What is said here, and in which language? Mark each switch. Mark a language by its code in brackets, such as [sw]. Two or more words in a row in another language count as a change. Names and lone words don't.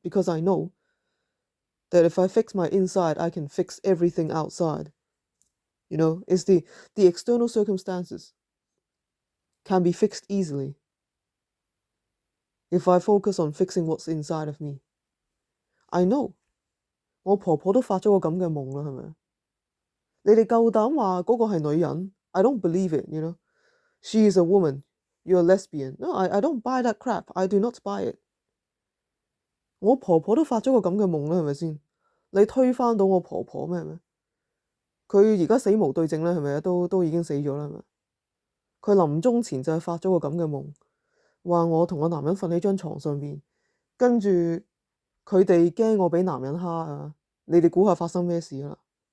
[en] Because I know that if I fix my inside, I can fix everything outside. It's the external circumstances can be fixed easily if I focus on fixing what's inside of me. I know. [yue] 我婆婆都發咗個咁嘅夢啦，係咪？你哋夠膽話嗰個係女人 [en] I don't believe it, you know. She is a woman. You're a lesbian. No, I don't buy that crap. I do not buy it. [yue] 我婆婆都發咗個咁嘅夢啦，係咪先？你推翻到我婆婆咩？係咪？佢而家死無對證啦，係咪啊？都已經死咗啦，係咪？佢臨終前就係發咗個咁嘅夢，話我同個男人瞓喺張床上邊，跟住佢哋驚我俾男人蝦啊！你哋估下發生咩事啦？